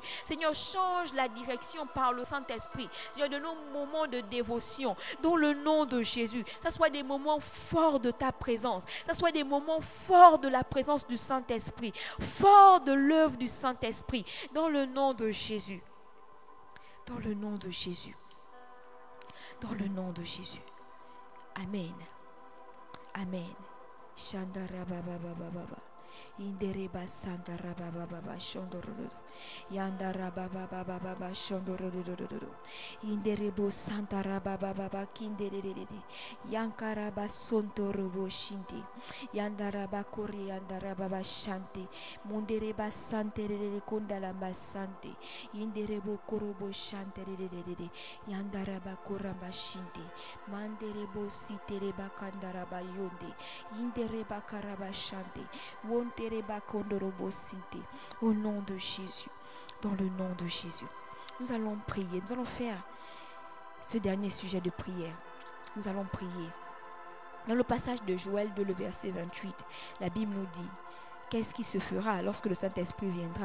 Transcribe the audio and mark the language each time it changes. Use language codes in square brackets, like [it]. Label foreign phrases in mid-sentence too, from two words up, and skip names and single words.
[fr] Seigneur, change la direction par le Saint-Esprit. Seigneur, de nos moments de dévotion, dans le nom de Jésus, ça soit des moments forts de ta présence, ça soit des moments forts de la présence du Saint-Esprit, forts de l'œuvre du Saint-Esprit, dans le nom de Jésus. Dans le nom de Jésus. Dans le nom de Jésus. Amen. Amen. Shandarababababa. Indereba Santa Rabababa Shondorodo. Yandarabababa Shondorodo. Inderebo Santa Rabababa Kinderede. Yankaraba Sontorobo Shinti. Yandaraba Kori Yandarababa Shanti. Mundereba Sante Kundalamba Sante. Inderebo Korobo Shante. Yandaraba Koramba Shinti. Manderebo Sitereba Kandaraba Yonde. Indereba Karaba Shante. Au nom de Jésus, dans le nom de Jésus, nous allons prier, nous allons faire ce dernier sujet de prière. Nous allons prier. Dans le passage de Joël 2, le verset 28, la Bible nous dit, qu'est-ce qui se fera lorsque le Saint-Esprit viendra?